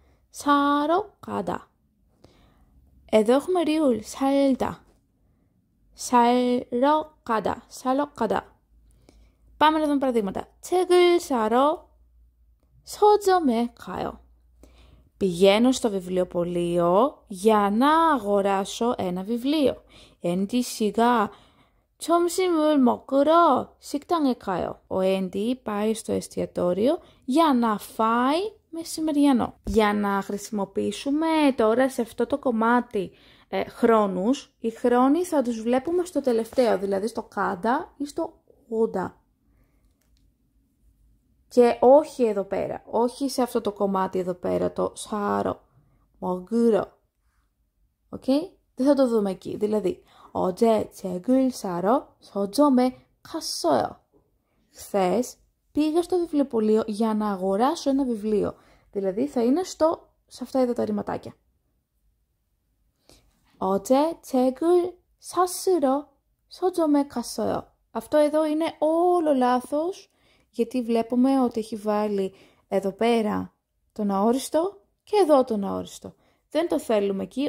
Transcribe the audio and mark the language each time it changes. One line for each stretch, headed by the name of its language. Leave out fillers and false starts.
Greek: Σάρο κατά. Εδώ έχουμε ριουλ, σαλτα.
Korean: Σαλρο κατά. Σαλο κατά.
Greek: Πάμε να δούμε παραδείγματα.
Korean: 책을 사러 서점에 가요.
Greek: Πηγαίνω στο βιβλιοπωλείο για να αγοράσω ένα βιβλίο.
Korean: Έντι σιγά 점심을 먹으러 식당에 가요.
Greek: Ο Έντι πάει στο εστιατόριο για να φάει μεσημεριανό. Για να χρησιμοποιήσουμε τώρα σε αυτό το κομμάτι χρόνους, οι χρόνοι θα τους βλέπουμε στο τελευταίο, δηλαδή στο κάντα ή στο όντα. Και όχι εδώ πέρα, όχι σε αυτό το κομμάτι εδώ πέρα, το σάρο, μογκούρο. Οκ, δεν θα το δούμε εκεί.
Korean: Δηλαδή, 어제 책을 사러 서점에 갔어요.
Greek: Χθες πήγα στο βιβλιοπωλείο για να αγοράσω ένα βιβλίο. Δηλαδή θα είναι σε αυτά εδώ τα ρηματάκια.
Korean: 어제 책을 샀으러 서점에 갔어요.
Greek: Αυτό εδώ είναι όλο λάθος. Γιατί βλέπουμε ότι έχει βάλει εδώ πέρα τον αόριστο και εδώ τον αόριστο. Δεν το θέλουμε εκεί.